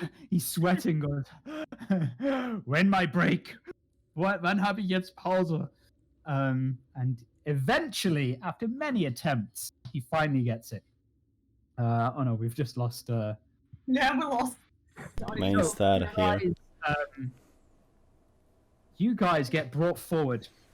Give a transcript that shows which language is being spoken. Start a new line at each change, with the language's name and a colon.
English: He's sweating, goes, when my break?
German: Wann habe ich jetzt Pause?
English: And eventually, after many attempts, he finally gets it. Oh no, we've just lost. Yeah, we lost. Main star here. You guys get brought forward.